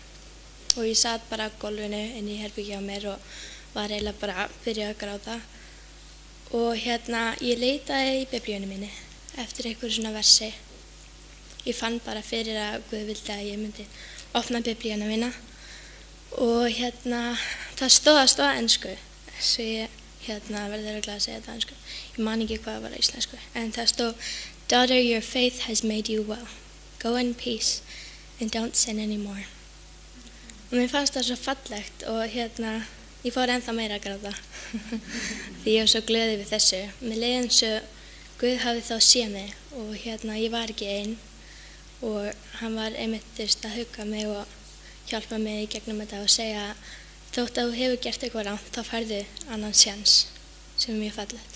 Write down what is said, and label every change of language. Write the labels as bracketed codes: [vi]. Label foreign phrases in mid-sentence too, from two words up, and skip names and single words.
[is] Og ég satt bara á gólfinu inn í herbergi á mér og var eiginlega bara að byrja að gráta og ég leitaði í biblíunni minni eftir einhverju svona versi. Ég fann bara fyrir að Guð vildi að ég myndi opna biblíuna mína og það stóð á ensku, svo ég verður örugglega að segja þetta á ensku. Ég man ekki hvað var á íslensku, en það stóð [en] Daughter, your faith has made you well. Go in peace and don't sin anymore. [is] Og mér fannst það svo fallegt og ég fór ennþá meira að gráta því ég var svo glöð yfir þessu. Mér leið eins og Guð hafi þá séð mig og ég var ekki ein og hann var einmitt að hugga mig og hjálpa mig í gegnum þetta og segja þótt að þú hefur gert eitthvað rangt þá færðu annan sjans sem mjög fallegt.